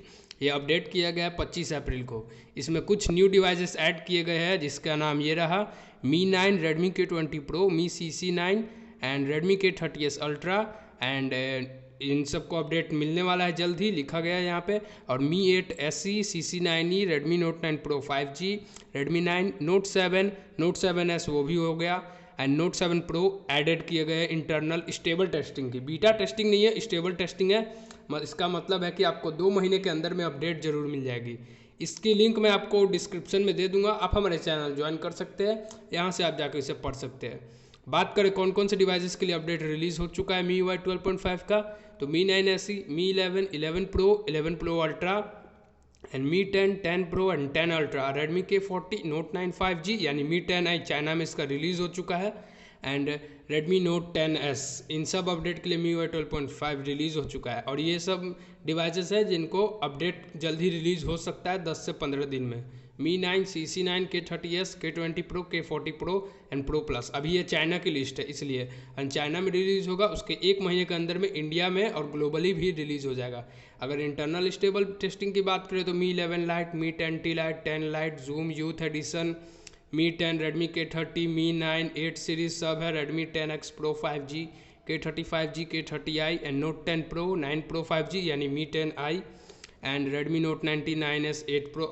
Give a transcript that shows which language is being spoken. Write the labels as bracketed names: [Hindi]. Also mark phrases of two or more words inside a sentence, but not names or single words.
[Hindi] ये अपडेट किया गया है 25 अप्रैल को। इसमें कुछ [English] new devices [Hindi] ऐड किए गए हैं, जिसका नाम ये रहा Mi 9, Redmi K20 Pro, Mi CC9 एंड Redmi K30s Ultra। एंड इन सबको अपडेट मिलने वाला है जल्द ही, लिखा गया है यहाँ पे। और Mi 8 SE, CC9e, Redmi Note 9 Pro 5G, Redmi 9, Note 7, Note 7s वो भी हो गया, एंड Note 7 Pro एडेड किए गए [English] internal stable testing [Hindi] की। [English] beta testing [Hindi] नहीं है, [English] stable testing [Hindi] है। इसका मतलब है कि आपको 2 महीने के अंदर में अपडेट जरूर मिल जाएगी। इसकी लिंक मैं आपको डिस्क्रिप्शन में दे दूंगा, आप हमारे चैनल ज्वाइन कर सकते हैं, यहाँ से आप जाकर इसे पढ़ सकते हैं। बात करें कौन कौन से डिवाइसेस के लिए अपडेट रिलीज़ हो चुका है MIUI 12.5 का, तो Mi 9 SE, Mi 11, 11 Pro, 11 Pro Ultra एंड Mi 10, 10 Pro एंड 10 Ultra, Redmi K40, Note 9 5G यानी Mi 10i चाइना में इसका रिलीज़ हो चुका है, एंड Redmi Note 10s। इन सब अपडेट के लिए MIUI 12.5 रिलीज़ हो चुका है। और ये सब डिवाइसेस हैं जिनको अपडेट जल्दी रिलीज़ हो सकता है 10 से 15 दिन में। Mi 9, CC9, K30s, K20 Pro, K40 Pro एंड Pro Plus। अभी ये चाइना की लिस्ट है, इसलिए एंड चाइना में रिलीज़ होगा, उसके 1 महीने के अंदर में इंडिया में और ग्लोबली भी रिलीज़ हो जाएगा। अगर [English] internal stable testing [Hindi] की बात करें तो Mi 11 Lite, Mi 10T Lite, 10 Lite, Zoom Youth Edition, Mi 10, Redmi K30, Mi 9, 8 सीरीज सब है, Redmi 10X Pro 5G, K30 5G, K30i एंड Note 10 Pro, 9 Pro 5G यानी Mi 10i एंड Redmi Note 99s 8 Pro।